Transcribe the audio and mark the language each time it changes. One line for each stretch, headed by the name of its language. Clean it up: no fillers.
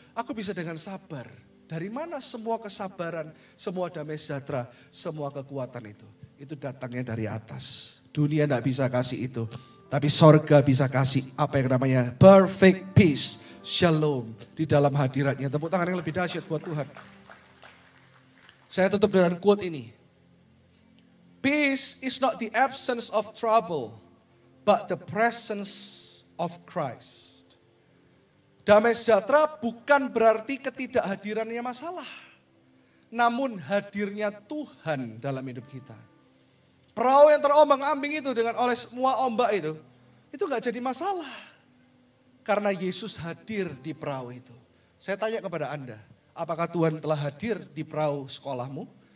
Indonesian: Aku bisa dengan sabar. Dari mana semua kesabaran, semua damai sejahtera, semua kekuatan itu? Itu datangnya dari atas. Dunia tidak bisa kasih itu. Tapi sorga bisa kasih apa yang namanya perfect peace, shalom di dalam hadiratnya. Tepuk tangan yang lebih dahsyat buat Tuhan. Saya tutup dengan quote ini.
English: Peace is not the absence of trouble, but the presence of Christ.
Indonesian: Damai sejahtera bukan berarti ketidakhadirannya masalah. Namun hadirnya Tuhan dalam hidup kita. Perahu yang terombang-ambing itu dengan oleh semua ombak itu gak jadi masalah. Karena Yesus hadir di perahu itu. Saya tanya kepada Anda, apakah Tuhan telah hadir di perahu sekolahmu?